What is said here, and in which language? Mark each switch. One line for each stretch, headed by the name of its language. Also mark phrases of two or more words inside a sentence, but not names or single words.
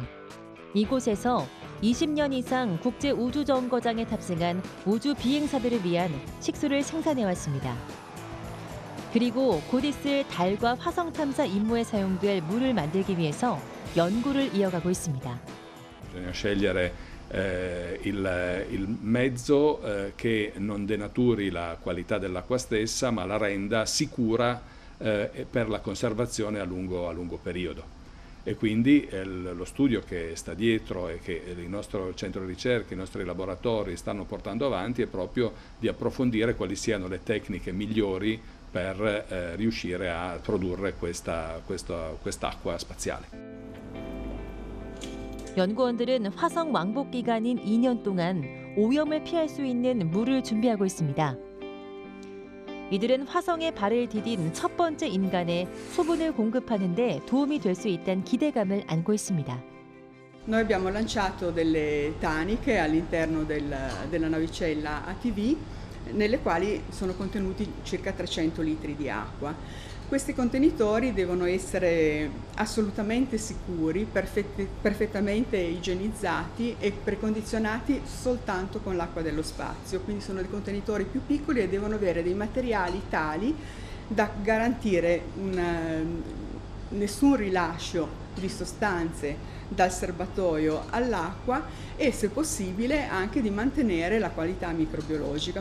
Korean: 이곳에서 20년 이상 국제우주정거장에 탑승한 우주 비행사들을 위한 식수를 생산해왔습니다. 그리고 곧 있을 달과 화성 탐사 임무에 사용될 물을 만들기 위해서 연구를 이어가고 있습니다.
Italian: Bisogna scegliere il mezzo che non denaturi la qualità dell'acqua stessa, ma la renda sicura per la conservazione a lungo periodo. E quindi lo studio che sta dietro e che il nostro centro di ricerca, i nostri laboratori stanno portando avanti è proprio di approfondire quali siano le tecniche migliori per riuscire a produrre quest'acqua spaziale.
Korean: 연구원들은 화성 왕복 기간인 2년 동안 오염을 피할 수 있는 물을 준비하고 있습니다. 이들은 화성에 발을 디딘 첫 번째 인간에 수분을 공급하는 데 도움이 될 수 있다는 기대감을 안고 있습니다.
Italian: Noi abbiamo lanciato delle taniche all'interno della navicella ATV nelle quali sono contenuti circa 300 litri di acqua. Questi contenitori devono essere assolutamente sicuri, perfettamente igienizzati e precondizionati soltanto con l'acqua dello spazio, quindi sono dei contenitori più piccoli e devono avere dei materiali tali da garantire nessun rilascio di sostanze dal serbatoio all'acqua e, se possibile, anche di mantenere la qualità microbiologica.